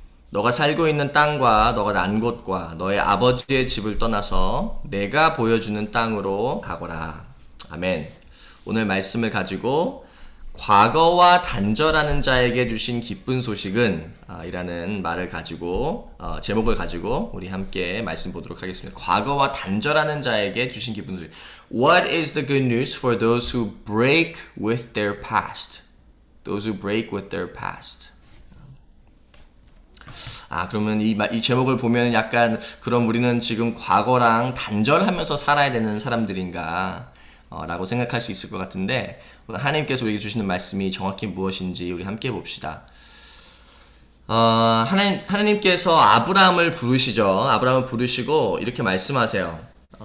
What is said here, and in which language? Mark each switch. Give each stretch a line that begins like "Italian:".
Korean: 너가 살고 있는 땅과 너가 난 곳과 너의 아버지의 집을 떠나서 내가 보여주는 땅으로 가거라. 아멘. 오늘 말씀을 가지고 과거와 단절하는 자에게 주신 기쁜 소식은 이라는 말을 가지고 제목을 가지고 우리 함께 말씀 보도록 하겠습니다. 과거와 단절하는 자에게 주신 기쁜 소식.
English: What is the good news for those who break with their past? Those who break with their past.
Korean: 그러면 이 제목을 보면 약간 그럼 우리는 지금 과거랑 단절하면서 살아야 되는 사람들인가 라고 생각할 수 있을 것 같은데 오늘 하나님께서 우리에게 주시는 말씀이 정확히 무엇인지 우리 함께 봅시다. 하나님께서 아브라함을 부르시죠. 아브라함을 부르시고 이렇게 말씀하세요.